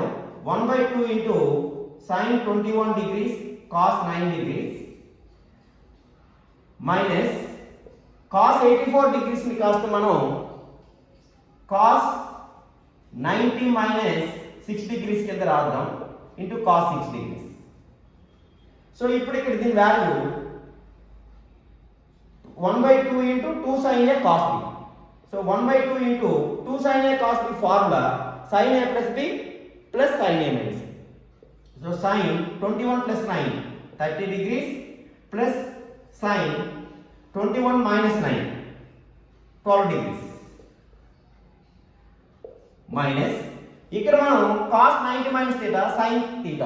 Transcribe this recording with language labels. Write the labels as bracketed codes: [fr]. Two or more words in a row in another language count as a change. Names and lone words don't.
[en] 1/2 into sin 21 degrees cos 9 degrees minus cos 84 degrees [te] ని కాస్త మనం [en] cos 90 minus 6 degrees [te] కింద రాద్దాం [en] into cos 6 degrees. సో [te] ఇప్పుడు ఇక్కడ దీని [en] value 1/2 into 2 sin a cos b. so 1/2 into 2 sin a cos b formula sin a plus b plus sin a minus b. so sin 21 plus 9 30 degrees plus sin 21 minus 9 12 degrees minus [te] ఇక్కడ మనం [en] cos 90 minus theta sin theta.